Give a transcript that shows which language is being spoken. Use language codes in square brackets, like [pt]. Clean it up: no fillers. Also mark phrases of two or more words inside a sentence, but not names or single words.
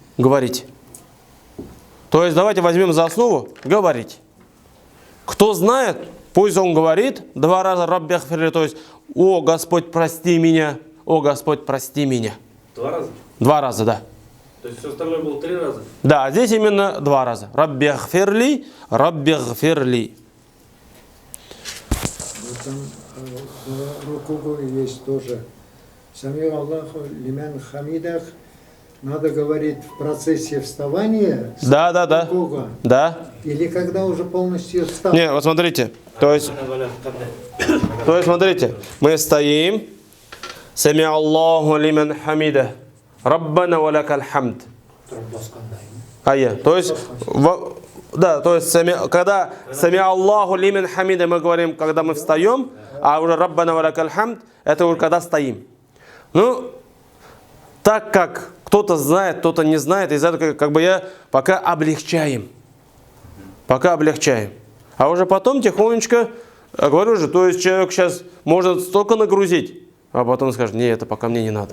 [ru] То есть давайте возьмем за основу говорить. Кто знает, пусть он говорит 2 раза [ar] رب اغفر لي, [ru] то есть о Господь, прости меня, о Господь, прости меня. 2 раза? 2 раза, да. То есть все остальное было 3 раза? Да, здесь именно 2 раза. [ar] رب اغفر لي، رب اغفر لي. [ru] В этом рукугу есть тоже. [ar] سمع الله لمن حمده. [ru] Надо говорить в процессе вставания. Да. Рукуга. Да. Или когда уже полностью встал. Не, вот смотрите. То есть смотрите, мы стоим. [ar] سمع الله لمن حمده. ربنا ولك الحمد. [ru] То есть Да, то есть, когда [ar] سمع الله لمن حمده [ru] мы говорим, когда мы встаем, а уже [ar] ربنا ولك الحمد, [ru] это уже когда стоим. Ну, так как кто-то знает, кто-то не знает, из-за этого как бы я пока облегчаем. Пока облегчаем. А уже потом тихонечко, говорю же, то есть человек сейчас может столько нагрузить, а потом скажет, не, это пока мне не надо.